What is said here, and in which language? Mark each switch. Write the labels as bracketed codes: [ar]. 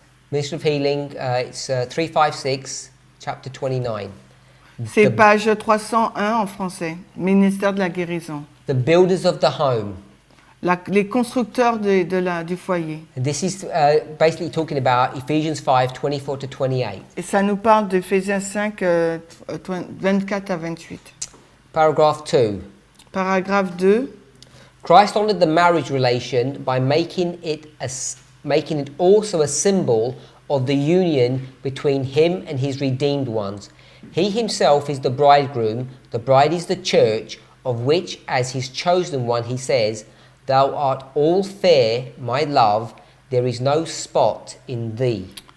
[en] Ministry of Healing, it's 356, chapter 29. [fr] C'est page 301 en français, ministère de la guérison. [en] The builders of the home. [fr] Les constructeurs du foyer. [en] And this is basically talking about Ephesians 5, 24 to 28. [fr] Et ça nous parle d'Éphésiens 5, 24 à 28. [en] Paragraph 2. [fr] Paragraphe 2. [en] Christ honored the marriage relation by making it also a symbol of the union between him and his redeemed ones. He himself is the bridegroom, the bride is the church, of which as his chosen one he says, Thou art all fair, my love, there is no spot in thee.